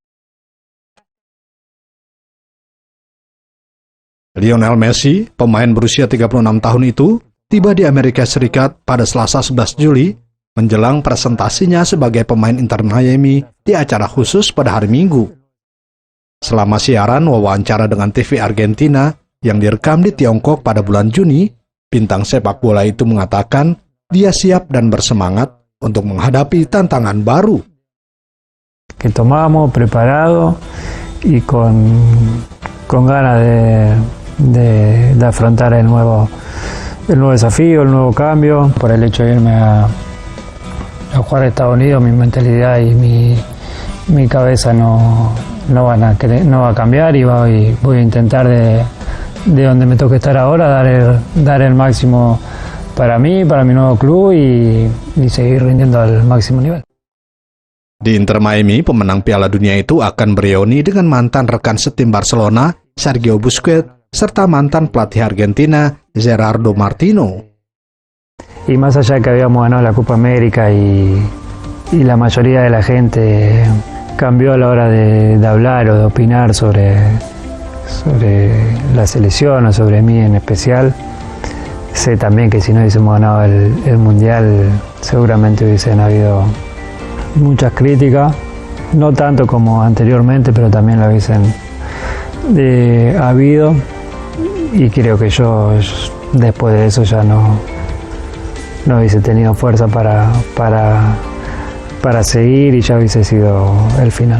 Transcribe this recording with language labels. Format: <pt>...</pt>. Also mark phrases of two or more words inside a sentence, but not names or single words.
<id>Lionel Messi, pemain berusia 36 tahun itu, tiba di Amerika Serikat pada Selasa 11 Juli menjelang presentasinya sebagai pemain Inter Miami di acara khusus pada hari Minggu. Selama siaran wawancara dengan TV Argentina yang direkam di Tiongkok pada bulan Juni, bintang sepak bola itu mengatakan dia siap dan bersemangat untuk menghadapi tantangan baru.</id> <es>Que tomamos preparado y con ganas de afrontar el nuevo desafío, el nuevo cambio. Por el hecho de irme a jugar a Estados Unidos, mi mentalidad y mi cabeza no va a cambiar y voy a intentar de donde me toque estar ahora dar el máximo para mí, para mi nuevo club y seguir rindiendo al máximo nivel.</es> <id>Di Inter Miami, pemenang Piala Dunia itu akan bereuni dengan mantan rekan setim Barcelona, Sergio Busquets, serta mantan pelatih Argentina, Gerardo Martino.</id> <es>Y más allá de que habíamos ganado la Copa América y la mayoría de la gente cambió a la hora de hablar o de opinar sobre la selección o sobre mí en especial, sé también que si no hubiésemos ganado el Mundial seguramente hubiesen habido muchas críticas, no tanto como anteriormente, pero también lo hubiesen habido, y creo que yo después de eso ya no hubiese tenido fuerza para seguir y ya hubiese sido el final.</es>